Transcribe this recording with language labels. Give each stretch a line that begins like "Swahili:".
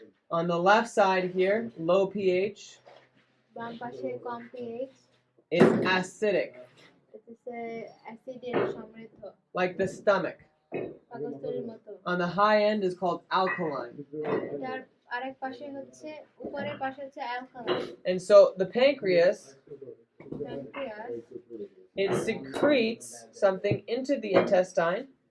English: On the left side here, low pH,
Bangla: বাম পাশে কম pH
English: is acidic,
Bangla: এটা হচ্ছে অ্যাসিডের সমৃদ্ধ
English: like the stomach.
Bangla: পাকস্থলীর মতো
English: On the high end is called alkaline.
Bangla: এটার আরেক পাশে হচ্ছে উপরের পাশে হচ্ছে alkaline
English: And so the pancreas,
Bangla: pancreas
English: it secretes something into the intestine